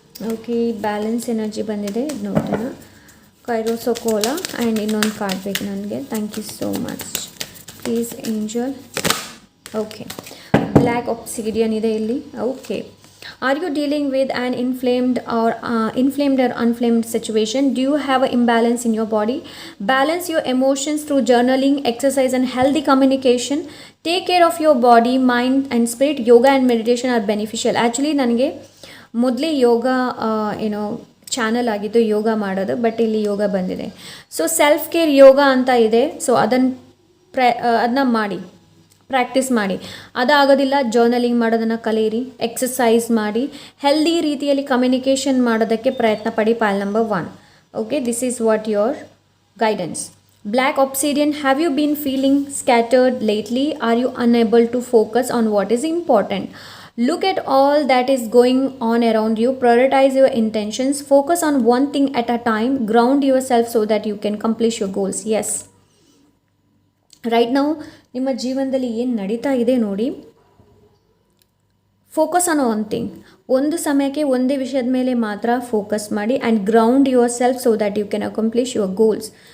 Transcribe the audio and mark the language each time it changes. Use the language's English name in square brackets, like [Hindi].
[Kannada] Okay, balance energy ಬಂದಿದೆ, ನೋಡೋಣ. ಕೈರೋಸೋಕೋಲಾ and ಇನ್ನೊಂದು ಕಾರ್ಡ್ ಬೇಕು ನನಗೆ. [English] Thank you so much. Please angel. Okay, [Kannada] black ಆಬ್ಸಿಡಿಯನ್ ಇದೆ ಇಲ್ಲಿ. [English] Okay, are you dealing with an inflamed or unflamed situation? Do you have an imbalance in your body? Balance your emotions through journaling, exercise and healthy communication. Take care of your body, mind and spirit. Yoga and meditation are beneficial. [Kannada] Actually ನನಗೆ ಮೊದಲೇ ಯೋಗ channel ಆಗಿದ್ದು ಯೋಗ ಮಾಡೋದು, but ಇಲ್ಲಿ ಯೋಗ ಬಂದಿದೆ. So self care ಯೋಗ ಅಂತ ಇದೆ. So ಅದನ್ನ ಮಾಡಿ, ಪ್ರಾಕ್ಟೀಸ್ ಮಾಡಿ. ಅದಾಗೋದಿಲ್ಲ, ಜರ್ನಲಿಂಗ್ ಮಾಡೋದನ್ನು ಕಲಿಯಿರಿ, ಎಕ್ಸಸೈಸ್ ಮಾಡಿ, ಹೆಲ್ದಿ ರೀತಿಯಲ್ಲಿ ಕಮ್ಯುನಿಕೇಷನ್ ಮಾಡೋದಕ್ಕೆ ಪ್ರಯತ್ನ ಪಡಿ. [English] Pile number 1. Okay, this is what your guidance. Black obsidian, have you been feeling scattered lately? Are you unable to focus on what is important? Look at all that is going on around you. Prioritize your intentions. Focus on one thing at a time. Ground yourself so that you can accomplish your goals. [Kannada] Yes, right ನಾವು ನಿಮ್ಮ ಜೀವನದಲ್ಲಿ ಏನು ನಡೀತಾ ಇದೆ ನೋಡಿ, [English] Focus on one thing. [Kannada] ಒಂದು ಸಮಯಕ್ಕೆ ಒಂದೇ ವಿಷಯದ ಮೇಲೆ ಮಾತ್ರ ಫೋಕಸ್ ಮಾಡಿ [English] And ground yourself so that you can accomplish your goals.